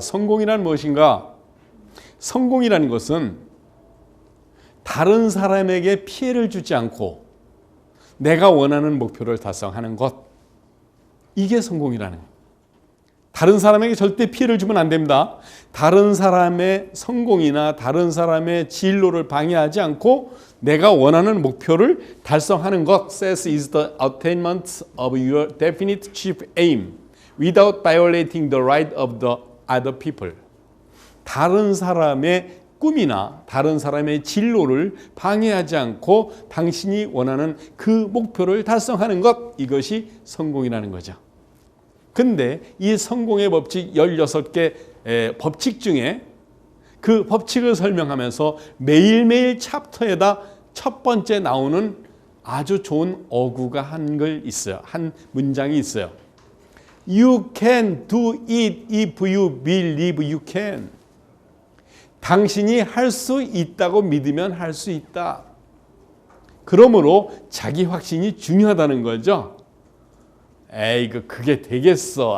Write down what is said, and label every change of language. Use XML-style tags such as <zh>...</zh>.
<ko>성공이란 무엇인가? 성공이라는 것은 다른 사람에게 피해를 주지 않고 내가 원하는 목표를 달성하는 것. 이게 성공이라는 거예요. 다른 사람에게 절대 피해를 주면 안 됩니다. 다른 사람의 성공이나 다른 사람의 진로를 방해하지 않고 내가 원하는 목표를 달성하는 것.</ko> <en>Success is the attainment of your definite chief aim without violating the right of the other people.</en> <ko>다른 사람의 꿈이나 다른 사람의 진로를 방해하지 않고 당신이 원하는 그 목표를 달성하는 것. 이것이 성공이라는 거죠. 근데 이 성공의 법칙 16개 법칙 중에 그 법칙을 설명하면서 매일매일 챕터에다 첫 번째 나오는 아주 좋은 어구가 한 글 있어요. 한 문장이 있어요.</ko> <en>You can do it if you believe you can.</en> <ko>당신이 할 수 있다고 믿으면 할 수 있다. 그러므로 자기 확신이 중요하다는 거죠. 에이그 그게 되겠어.</ko>